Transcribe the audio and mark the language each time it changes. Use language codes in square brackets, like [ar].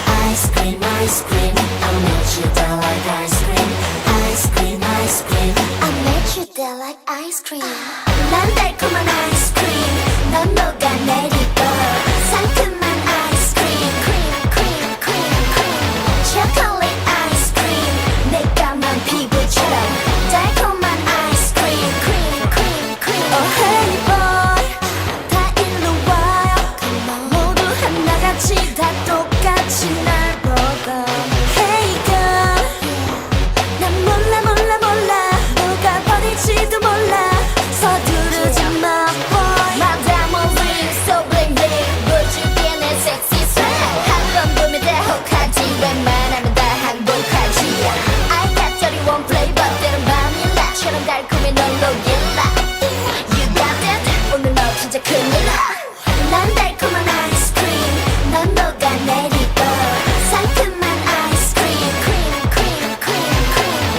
[en] ice cream, ice cream. I met you there like ice cream, ice cream, ice cream. I met you there like ice cream. [ko] 난 달콤한 아이스크림, 넌 녹아내리고 상큼한 아이스크림, 크림, 크림, 크림, 크림. 초콜릿 아이스크림, 내 까만 피부처럼 달콤한 아이스크림, 크림, 크림, 크림. [en] Oh honey boy, [ko] 다 일로 와요. 모두 하나같이 다 똑같이 날 보고. [en] Hey girl, [ko] 난 몰라 몰라 몰라 누가 버릴지도 몰라. 서두르지 마 [en] boy. [ko] 마담 [en] ring so bling bling [ko] 보여줄게 내 [en] sexy swag. [ko] 한번 보면 다 혹하지 웬만하면 다 항복하지. [en] I got 31 flavor [ko] 때론 바닐라처럼 달콤해 널 녹일라. [en] You got that [ko] 오늘 너 진짜 큰일 나. 난 달콤한 아이스크림, 넌 녹아내리고 상큼한 아이스크림, 크림, 크림, 크림, 크림.